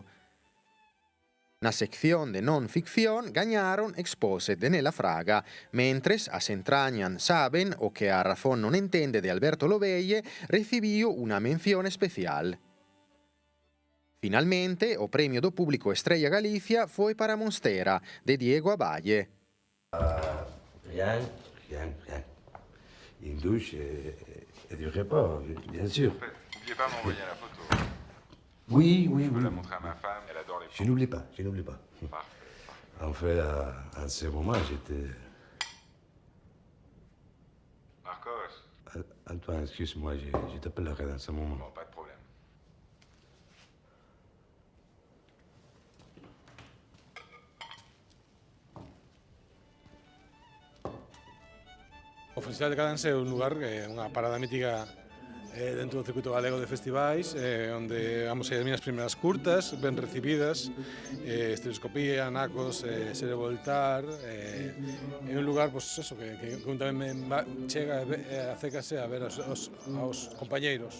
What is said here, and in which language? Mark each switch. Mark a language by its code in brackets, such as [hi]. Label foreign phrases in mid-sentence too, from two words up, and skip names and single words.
[gl] Na sección de non ficción gañaron Exposed de Nela Fraga, mentres As entrañan saben o que a razón non entende de Alberto Lobelle recibiu unha mención especial. Finalmente, o premio do público Estrella Galicia foi para Monstera, de Diego Aballe. [fr] Rien. Une douche et du repas, bien sûr. N'oubliez pas de m'envoyer la photo. Oui. Je peux la montrer à ma femme, elle adore les photos. Je n'oublie pas. Parfait. En fait, à ce moment, j'étais... Marcos. Antoine, excuse-moi, je t'appellerai dans ce moment. Bon, pas de problème. [gl] O Festival de Cannes é un lugar, unha parada mítica dentro do circuito galego de festivais, onde vamos a ir as miñas primeiras curtas, ben recibidas, Estereoscopía, Nacos, Sere Voltar, é un lugar, pois, eso, que un tamén chega e acércase a ver aos compañeiros.